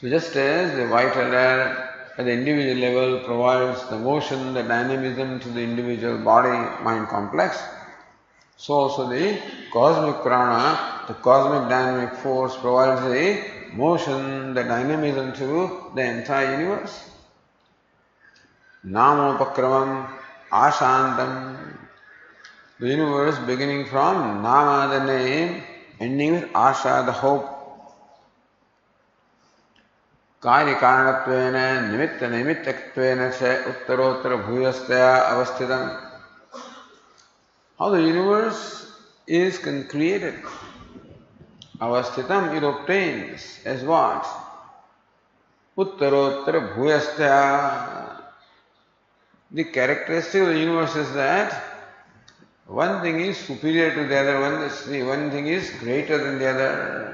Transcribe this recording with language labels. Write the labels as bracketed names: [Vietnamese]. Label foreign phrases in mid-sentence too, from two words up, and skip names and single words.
[English] So just as the vital air at the individual level provides the motion, the dynamism to the individual body-mind complex, so also the cosmic prana, the cosmic dynamic force provides the motion, the dynamism to the entire universe. [Sanskrit] Namopakramam Ashantam. [English] The universe beginning from Nama, the name, ending with Asha, the hope. [Sanskrit] Karikaranattvena nimitta nimittaktvena cha uttarottara bhuyastaya avasthitam. [English] How the universe is created. Avasthitam, it obtains as what? [Sanskrit] Uttarottara bhuyastaya. [English] The characteristic of the universe is that one thing is superior to the other, one thing is greater than the other.